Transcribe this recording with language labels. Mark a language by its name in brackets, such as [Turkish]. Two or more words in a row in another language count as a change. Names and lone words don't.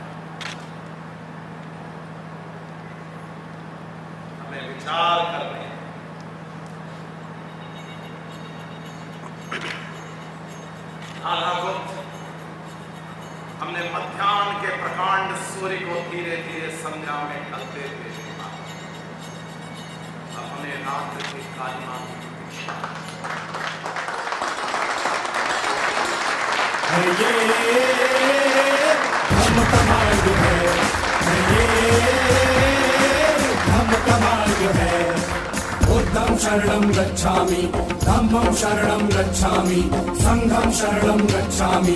[Hindi] हमें विचार करने राधा गुप्त, हमने मध्याह्न के प्रकांड सूर्य को धीरे धीरे संध्या में ढलते हुए देखा। अब हमें रात्र की कालिमा की प्रतीक्षा [Pali] बुद्धं शरणं गच्छामि, धम्मं शरणं गच्छामि, संघं शरणं गच्छामि।